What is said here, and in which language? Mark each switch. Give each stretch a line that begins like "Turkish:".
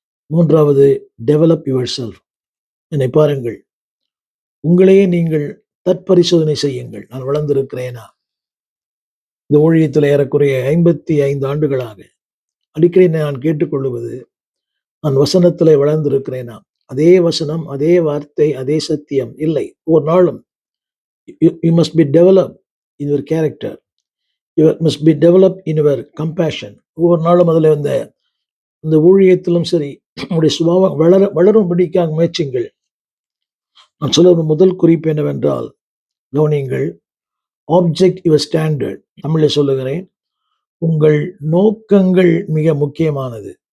Tamil: மூன்றாவது,
English: Develop yourself.
Tamil: என்னை பாருங்கள், உங்களையே நீங்கள் தற்பரிசோதனை செய்யுங்கள். நான் வளர்ந்திருக்கிறேனா? இந்த ஊழியத்தில் ஏறக்குறைய 55 ஆண்டுகளாக அடிக்கடி நான் கேட்டுக்கொள்வது, நான் வசனத்திலே வளர்ந்திருக்கிறேனா? அதே வசனம், அதே வார்த்தை, அதே சத்தியம் இல்லை. ஒரு நாளும்
English: you must be developed in your character. You must be developed in your compassion.
Tamil: ஒவ்வொரு நாளும் அதில் இந்த ஊழியத்திலும் சரி, உங்களுடைய சுபாவம் வளரும்படிக்காக முயற்சிங்கள். நான் சொல்ல முதல் குறிப்பு என்னவென்றால், கவனியுங்கள்.
English: Object your standard.
Tamil: தமிழில் சொல்லுகிறேன், உங்கள் நோக்கங்கள் மிக முக்கியமானது.